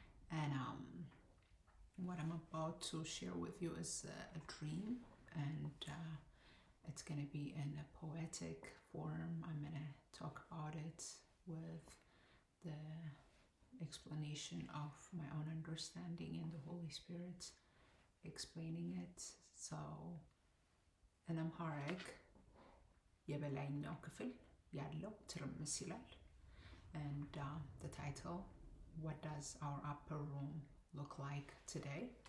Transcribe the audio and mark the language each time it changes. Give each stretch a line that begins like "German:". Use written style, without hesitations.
English: And what I'm about to share with you is a dream, and it's going to be in a poetic form. I'm going to talk about it with the explanation of my own understanding and the Holy Spirit explaining it. So in Amharic,
Amharic: የበላይኛው ክፍል ያለው ትርምስ ይላል.
English: And the title, what does our upper room look like today?